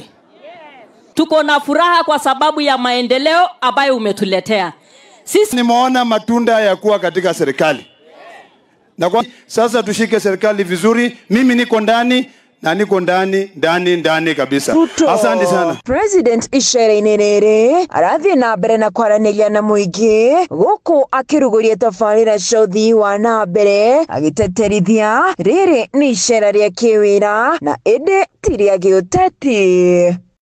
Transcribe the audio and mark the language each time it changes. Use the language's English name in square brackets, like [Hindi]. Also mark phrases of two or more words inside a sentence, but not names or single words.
[Swahili] Tuko na furaha kwa sababu ya maendeleo ambayo umetuletea. Sisi nimeona matunda ya kuwa katika serikali. Na kwa sasa tushike serikali vizuri. Mimi niko ndani na niko ndani kabisa. Asante sana. [Kikuyu] President icera-inĩ rĩrĩ arathiĩ na mbere na kwaranĩria na mũingĩ gũkũ akĩrugũria tabarĩra cia ũthii wa na mbere agĩteterithia rĩrĩ nĩ icera rĩa kĩwĩra na ĩndĩ ti rĩa gĩũteti.